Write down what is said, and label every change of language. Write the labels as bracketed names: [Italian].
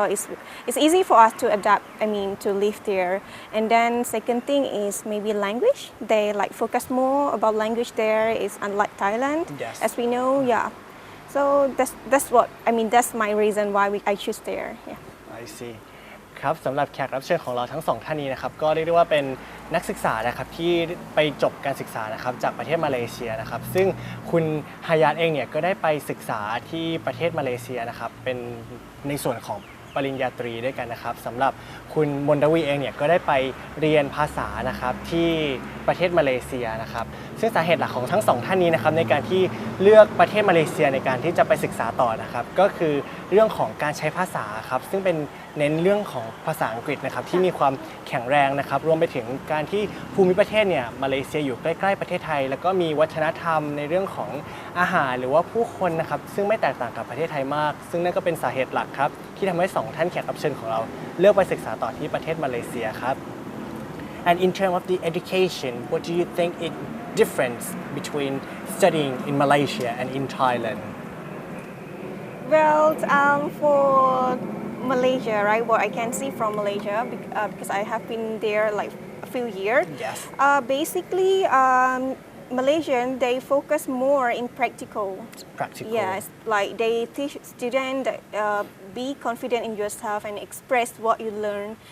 [English] So it's easy for us to adapt. To live there. And then second thing is maybe language. They like focus more about language there. It's unlike Thailand, Yes. as we know. Yeah. So that's what That's my reason why I choose there. Yeah. I see. [Thai] ครับสำหรับแขกรับเชิญของเราทั้งสองท่านนี้นะครับก็เรียกได้ว่าเป็นนักศึกษานะครับที่ไปจบการศึกษานะครับจากประเทศมาเลเซียนะครับซึ่งคุณฮายาตเองเนี่ยก็ได้ไปศึกษาที่ประเทศมาเลเซียนะครับเป็น ในส่วนของปริญญาตรีด้วยกันนะครับสำหรับคุณมนดาวีเองเนี่ยก็ได้ไปเรียนภาษานะครับที่ประเทศมาเลเซียนะครับซึ่งสาเหตุหลักของทั้งสองท่านนี้นะครับในการที่เลือกประเทศมาเลเซียในการที่จะไปศึกษาต่อนะครับก็คือเรื่องของการใช้ภาษาครับซึ่งเป็นเน้นเรื่องของภาษาอังกฤษนะครับที่มีความแข็งแรงนะครับรวมไปถึงการที่ภูมิประเทศเนี่ยมาเลเซียอยู่ใกล้ๆประเทศไทยแล้วก็มีวัฒนธรรมในเรื่องของ อาหารหรือว่าผู้คนนะครับซึ่งไม่แตกต่างกับประเทศไทยมากซึ่งนั่นก็เป็นสาเหตุหลักครับที่ทำให้สองท่านแขกรับเชิญของเราเลือกไปศึกษาต่อที่ประเทศมาเลเซียครับ [English] And in terms of the education, what do you think is difference between studying in Malaysia and in Thailand? Well, for Malaysia, right? What I can see from Malaysia, because I have been there like a few years. Yes. Basically, Malaysian they focus more in practical. Practical. Yes, like they teach students be confident in yourself and express what you learn.